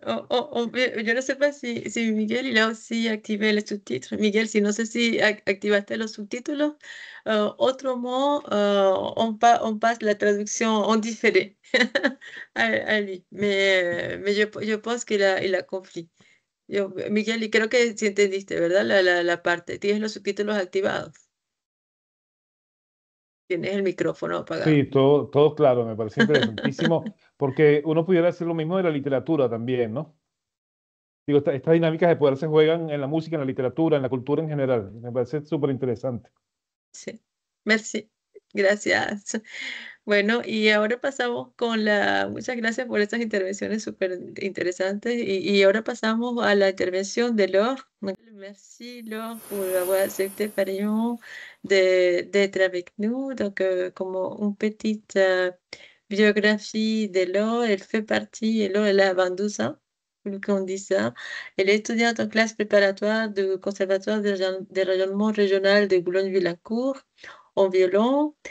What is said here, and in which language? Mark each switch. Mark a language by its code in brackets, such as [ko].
[es] Yo no sé si [fr] Miguel il a aussi activé les sous-titres. [es] Miguel, si no sé si activaste los subtítulos. [fr] Autrement, on passe la traduction en différé à lui. Mais yo pense il a compris. [es] Miguel, y creo que sí entendiste, ¿verdad? La parte. Tienes los subtítulos activados. Tienes el micrófono apagado. Sí, todo claro, me parece interesantísimo, porque uno pudiera hacer lo mismo de la literatura también, ¿no? Digo, estas dinámicas de poder se juegan en la música, en la literatura, en la cultura en general. Me parece súper interesante. Sí, merci. Gracias. Bueno, y ahora pasamos muchas gracias por estas intervenciones súper interesantes. Y ahora pasamos a la intervención de Laure. [fr] Merci Laure pour avoir accepté Parion d'être avec nous. Donc, como une petite biographie de Laure, elle fait partie, Laure, elle a 22 ans, qu'on dit ça. Elle est étudiante en classe préparatoire du Conservatoire de rayonnement régional de Boulogne-Billancourt en violon.